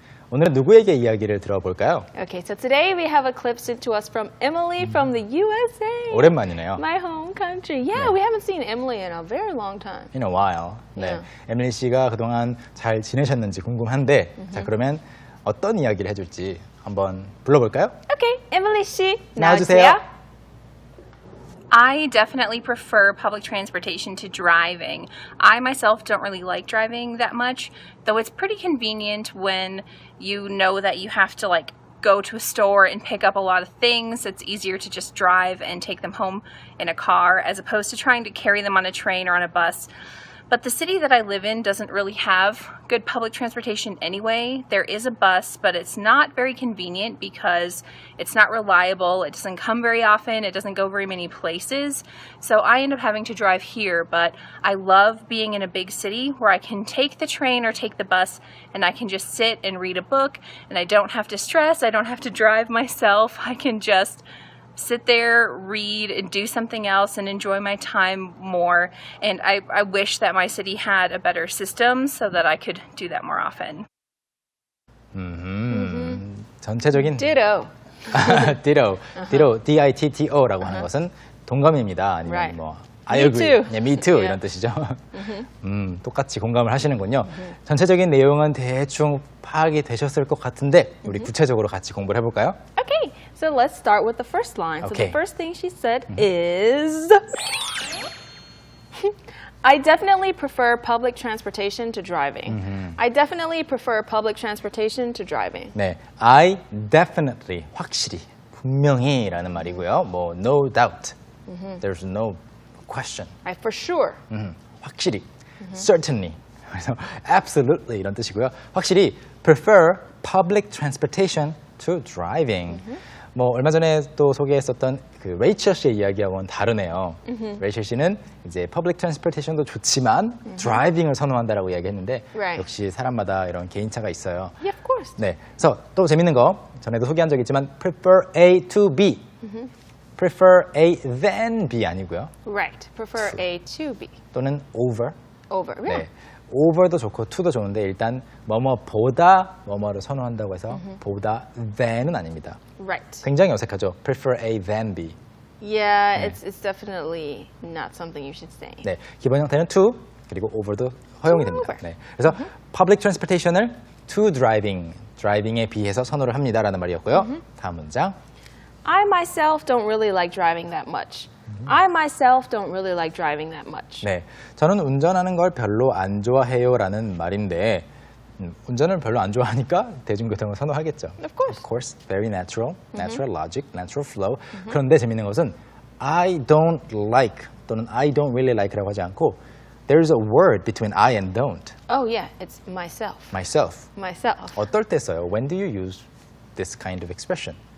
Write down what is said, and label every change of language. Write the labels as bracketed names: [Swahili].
[Korean] 오늘은 누구에게 이야기를 들어볼까요? [English] Okay, so today we have a clip sent to us from Emily from the USA. [Korean] 오랜만이네요. [English] My home country. Yeah, we haven't seen Emily in a very long time. In a while. [Korean] 네, [English] Yeah. [Korean] 에밀리 씨가 그동안 잘 지내셨는지 궁금한데 자 그러면 어떤 이야기를 해줄지 한번 불러볼까요? [English] Okay, Emily 씨, [Korean] 나와주세요. 나와주세요. [English] I definitely prefer public transportation to driving. I myself don't really like driving that much, though it's pretty convenient when you know that you have to like go to a store and pick up a lot of things. It's easier to just drive and take them home in a car as opposed to trying to carry them on a train or on a bus. But the city that I live in doesn't really have good public transportation anyway. There is a bus, but it's not very convenient because it's not reliable. It doesn't come very often. It doesn't go very many places. So I end up having to drive here, but I love being in a big city where I can take the train or take the bus and I can just sit and read a book and I don't have to stress. I don't have to drive myself. I can just sit there, read, and do something else and enjoy my time more. And I wish that my city had a better system so that I could do that more often. [Korean] 전체적인 [English] Ditto. [Korean] ditto, ditto, D-I-T-T-O라고 하는 것은 동감입니다. 아니면 [English] Right. [Korean] 뭐 [English] Me I agree, too. yeah, me too Yeah. [Korean] 이런 뜻이죠. 똑같이 공감을 하시는군요. 전체적인 내용은 대충 파악이 되셨을 것 같은데 우리 구체적으로 같이 공부를 해볼까요? [English] Okay, so let's start with the first line. So Okay. the first thing she said is, I definitely prefer public transportation to driving. I definitely prefer public transportation to driving. [Korean] 네, [English] I definitely, [Korean] 확실히, 분명히라는 말이고요. [English] 뭐 no doubt, there's no question. Right, for sure. [Korean] 확실히, certainly, 그래서 absolutely 이런 뜻이고요. 확실히 [English] prefer public transportation to driving. [Korean] 뭐 얼마 전에 또 소개했었던 그 레이첼 씨의 이야기하고는 다르네요. 레이첼 씨는 이제 public transportation도 좋지만 driving을 선호한다라고 이야기했는데 [English] Right. [Korean] 역시 사람마다 이런 개인차가 있어요. [English] Yeah, of course. [Korean] 네, 그래서 또 재밌는 거 전에도 소개한 적 있지만 [English] prefer A to B, prefer A than B [Korean] 아니고요. [English] Right, prefer A to B. [Korean] 또는 over. [English] Over. Yeah. [Korean] 네, over도 좋고 to도 좋은데 일단 뭐뭐보다 뭐뭐를 선호한다고 해서 보다 than은 아닙니다. [English] Right. [Korean] 굉장히 어색하죠. [English] prefer A than B. Yeah, it's definitely not something you should say. [Korean] 네, 기본 형태는 to 그리고 over도 허용이 됩니다. 네, 그래서 public transportation을 to driving, driving에 비해서 선호를 합니다라는 말이었고요. 다음 문장. [English] I myself don't really like driving that much. I myself don't really like driving that much. [Korean] 네, 저는 운전하는 걸 별로 안 좋아해요라는 말인데 운전을 별로 안 좋아하니까 대중교통을 선호하겠죠. [English] Of course. Of course, very natural, natural logic, natural flow. [Korean] 그런데 재밌는 것은 [English] I don't like 또는 I don't really like라고 하지 않고 there's a word between I and don't. Oh yeah, it's myself. Myself. Myself. [Korean] 어떨 때 써요? [English] When do you use this kind of expression?